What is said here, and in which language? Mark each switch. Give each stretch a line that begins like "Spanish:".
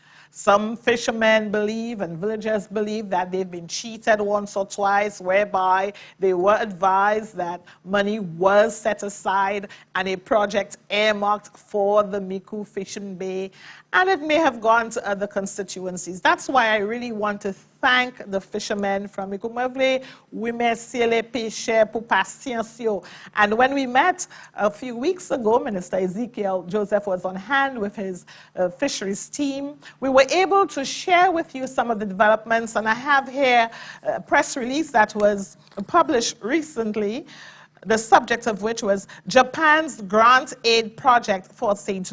English: Some fishermen believe and villagers believe that they've been cheated once or twice, whereby they were advised that money was set aside and a project earmarked for the Miku Fishing Bay, and it may have gone to other constituencies. That's why I really want to thank the fishermen from Miku Mavle.
French: We merci les pêcheurs pour patience.
English: And when we met a few weeks ago, Minister Ezekiel Joseph was on hand with his fisheries team. We were able to share with you some of the developments, and I have here a press release that was published recently, the subject of which was Japan's grant aid project for St.